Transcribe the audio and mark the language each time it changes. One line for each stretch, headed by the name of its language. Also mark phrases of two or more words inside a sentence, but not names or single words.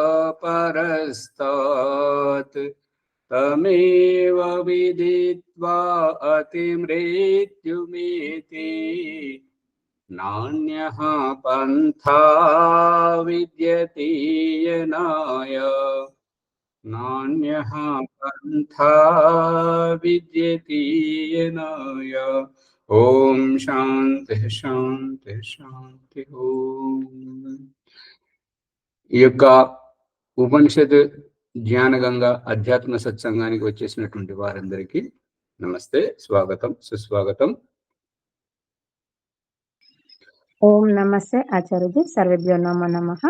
Sanskrit: परस्तात् तमेव विदित्वा अतिमृत्युमेति नान्यः पन्था विद्यते यनाय नान्यः पन्था विद्यते यनाय। ओम शांति शांति शांति ओम।
Telugu: ఈ యొక్క ఉపనిషత్ జ్ఞాన గంగా అధ్యాత్మ సత్సంగానికి వచ్చేసినటువంటి వారందరికీ నమస్తే, స్వాగతం, సుస్వాగతం. ఓం నమస్తే ఆచార్యజీ.
Sanskrit: సర్వేభ్యో నమో నమః.